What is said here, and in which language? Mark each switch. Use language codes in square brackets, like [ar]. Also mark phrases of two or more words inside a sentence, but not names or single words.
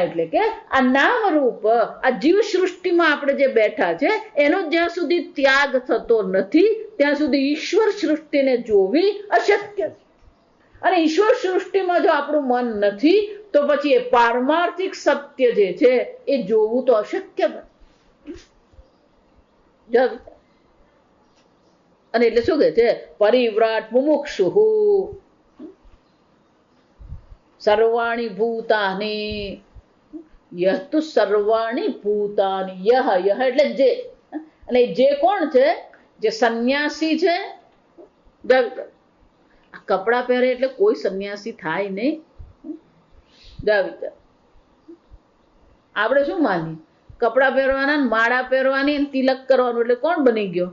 [gu] એટલે કે આ નામ રૂપ, આ જીવ સૃષ્ટિમાં આપણે જે બેઠા છે એનો જ્યાં સુધી ત્યાગ થતો નથી ત્યાં સુધી ઈશ્વર સૃષ્ટિને જોવી અશક્ય છે. અને ઈશ્વર સૃષ્ટિમાં જો આપણું મન નથી તો પછી એ પારમાર્થિક સત્ય જે છે એ જોવું તો અશક્ય બને. અને એટલે શું કહે છે? [sa] परिव्राट मुमुक्षुः सर्वाणि भूतानि. यह तु सर्वाणि भूतानि. [gu] યહ એટલે જે. અને જે કોણ છે? જે સંન્યાસી છે. આ કપડા પહેરે એટલે કોઈ સંન્યાસી થાય નહીં. આપણે શું માનીએ? કપડા પહેરવાના, માળા પહેરવાની, તિલક કરવાનું એટલે કોણ બની ગયો?